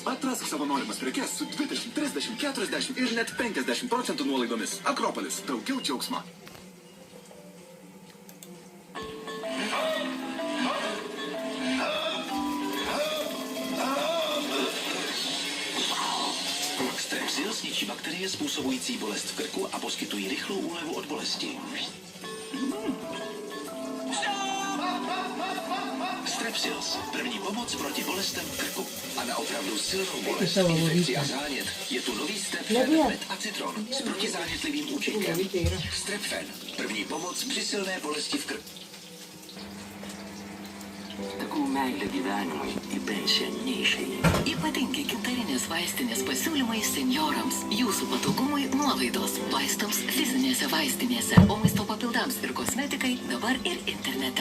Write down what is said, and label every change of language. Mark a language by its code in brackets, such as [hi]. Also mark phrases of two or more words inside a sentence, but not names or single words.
[lt] Atrask savo norimas prekes su 20, 30, 40 ir net 50% nuolaidomis. Akropolis. Daugiau džiaugsmo. [cs] Strepsils ničí bakterie způsobující bolest v krku a poskytují rychlou úlevu od bolesti. Strepsils. První pomoc proti bolestem v krku. A na opravdu silnou bolest, infekci a zánět je tu nový Strepfen Med a Citron s protizánětlivým účinkem. Strepfen. První pomoc při silné bolesti v krku. [lt] Takų meilė gyvenimui į pensiją neišeina. Ypatingi gintarinės vaistinės pasiūlymai senjorams. Jūsų patogumui nuolaidos vaistams fizinėse vaistinėse, o maisto papildams ir kosmetikai dabar ir internete.